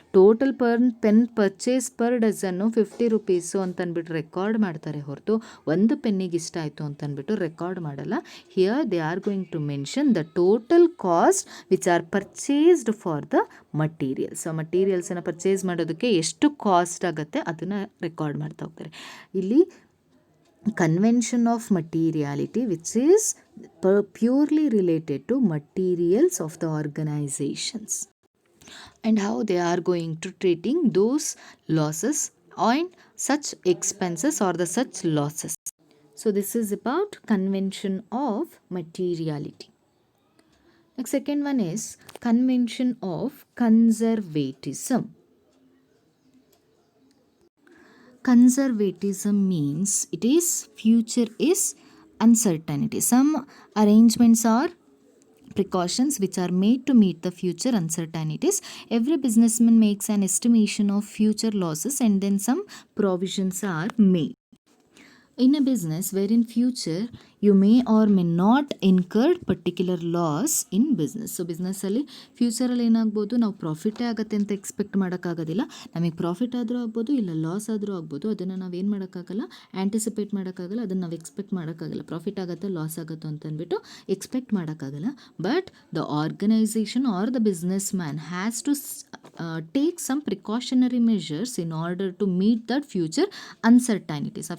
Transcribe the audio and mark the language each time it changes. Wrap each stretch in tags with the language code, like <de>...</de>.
<kn>Total pen purchase per dozen 50 rupees ಅಂತ ಅಂದ್ಬಿಟ್ಟು record ಮಾಡ್ತಾರೆ ಹೊರತು ಒಂದು ಪೆನ್ನಿಗೆ ಇಷ್ಟ ಆಯಿತು ಅಂತ ಅಂದ್ಬಿಟ್ಟು ರೆಕಾರ್ಡ್ ಮಾಡಲ್ಲ.</kn> <en>Here they are going to mention the total cost which are purchased for the materials.</en> <kn>So ಮಟೀರಿಯಲ್ಸನ್ನು purchase ಮಾಡೋದಕ್ಕೆ ಎಷ್ಟು ಕಾಸ್ಟ್ ಆಗುತ್ತೆ ಅದನ್ನು ರೆಕಾರ್ಡ್ ಮಾಡ್ತಾ ಹೋಗ್ತಾರೆ.</kn> <en>ಇಲ್ಲಿ convention of materiality, which is purely related to materials of the organizations and how they are going to treating those losses and such expenses or the such losses. So this is about convention of materiality. Next, second one is convention of conservatism. Conservatism means it is future is uncertainty. Some arrangements are precautions which are made to meet the future uncertainties. Every businessman makes an estimation of future losses and then some provisions are made. In a business where in future you may or may not incur particular loss in business.</en> <kn>So ಬಿಸ್ನೆಸ್ಸಲ್ಲಿ ಫ್ಯೂಚರಲ್ಲಿ ಏನಾಗ್ಬೋದು, ನಾವು ಪ್ರಾಫಿಟೇ ಆಗುತ್ತೆ ಅಂತ expect ಮಾಡೋಕ್ಕಾಗೋದಿಲ್ಲ. ನಮಗೆ profit ಆದರೂ ಆಗ್ಬೋದು ಇಲ್ಲ loss ಆದರೂ ಆಗ್ಬೋದು. ಅದನ್ನು ನಾವು ಏನು ಮಾಡೋಕ್ಕಾಗಲ್ಲ, ಆ್ಯಂಟಿಸಿಪೇಟ್ ಮಾಡೋಕ್ಕಾಗಲ್ಲ. ಅದನ್ನು ನಾವು ಎಕ್ಸ್ಪೆಕ್ಟ್ ಮಾಡೋಕ್ಕಾಗಲ್ಲ, ಪ್ರಾಫಿಟ್ ಆಗುತ್ತೋ ಲಾಸ್ ಆಗುತ್ತೋ ಅಂತಂದ್ಬಿಟ್ಟು ಎಕ್ಸ್ಪೆಕ್ಟ್ ಮಾಡೋಕ್ಕಾಗಲ್ಲ.</kn> <en>But the organisation or the business man has to take some precautionary measures in order to meet that future uncertainties.</en>